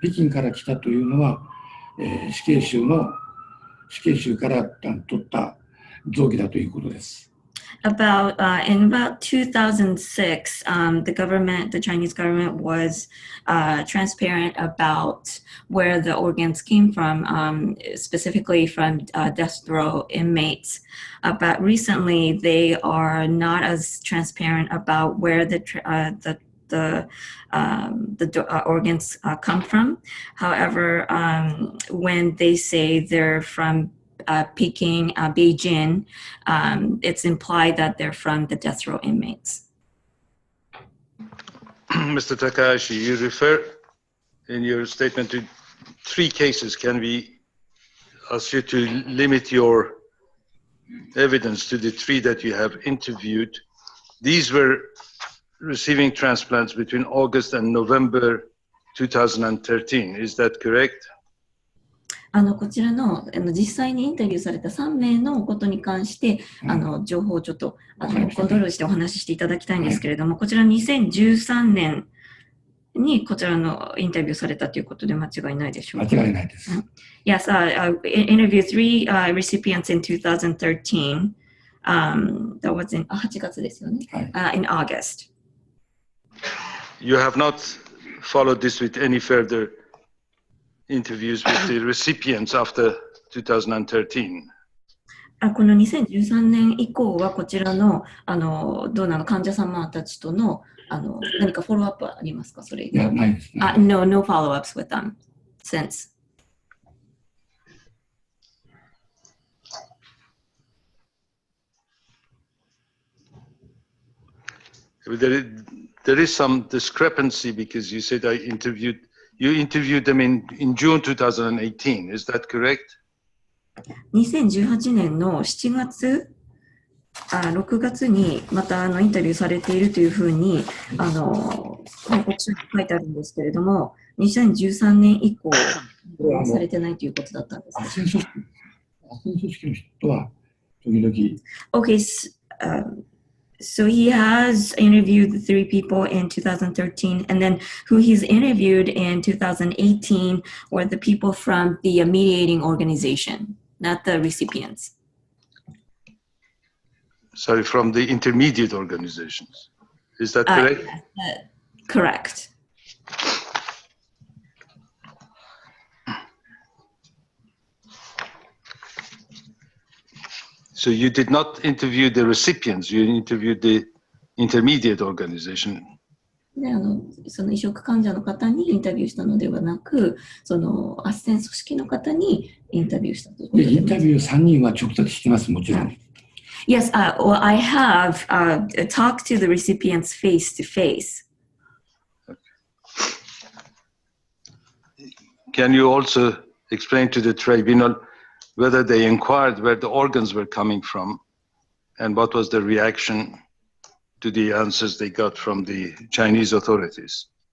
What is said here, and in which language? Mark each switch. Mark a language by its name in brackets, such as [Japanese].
[Japanese] 北京から来たというのは、死刑囚から取った臓器だということです。 [English] In about 2006, the Chinese government was transparent about where the organs came from, specifically from death row inmates. But recently, they are not as transparent about where the organs come from. However, when they say they're from Peking, Beijing, it's implied that they're from the death row inmates. Mr. Takahashi, you refer in your statement to 3 cases. Can we ask you to limit your evidence to the 3 that you have interviewed? These were receiving transplants between August and November 2013. Is that correct? [Japanese] こちらの実際にインタビューされた3名のことに関して情報をちょっとコントロールしてお話ししていただきたいんですけれども、こちら2013年にこちらのインタビューされたということで間違いないでしょうか。間違いないです。 [English] Yes, interviewed 3 recipients in 2013. That was in [Japanese] 8月ですよね。 [English] In August. You have not followed this with any further interviews with the recipients after 2013. [Japanese] この2013年以降はこちらのドナーの患者様たちとの何かフォローアップありますか？それ以外。ないですね。 [English] No follow-ups with them since. There is some discrepancy because you said you interviewed them in June 2018. Is that correct? [Japanese] 2018年の7月、6月にまたインタビューされているというふうに報告書に書いてあるんですけれども、2013年以降されてないということだったんです。斡旋組織の人は時々。 [English] Okay, so he has interviewed the 3 people in 2013, and then who he's interviewed in 2018 were the people from the mediating organization, not the recipients. Sorry, from the intermediate organizations. Is that correct? Correct. So you did not interview the recipients, you interviewed the intermediate organization. [Japanese] でその移植患者の方にインタビューしたのではなく、その斡旋組織の方にインタビューしたということで。インタビュー3人は直接してます、もちろん。 [English] Yes, well, I have talked to the recipients face to face. Can you also explain to the tribunal whether they inquired where the organs were coming from and what was the reaction to the answers they got from the Chinese authorities?